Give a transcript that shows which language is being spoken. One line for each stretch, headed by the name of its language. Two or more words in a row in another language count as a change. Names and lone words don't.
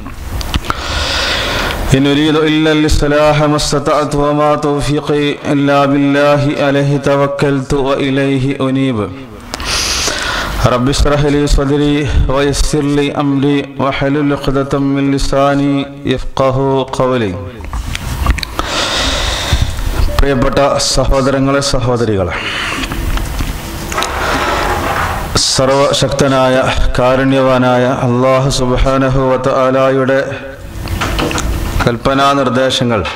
Arabic: إن أريد إلا الإصلاح ما استطعت وما توفيقي إلا بالله عليه توكلت وإليه أنيب. رب اشرح لي صدري ويسر لي أمري واحلل عقدة من لساني يفقهوا قولي.
Malayalam: പ്രിയപ്പെട്ട സഹോദരങ്ങളെ സഹോദരികളെ, സർവശക്തനായ കാരുണ്യവാനായ
Arabic: الله سبحانه وتعالى
Malayalam: കൽപ്പനാ നിർദ്ദേശങ്ങൾ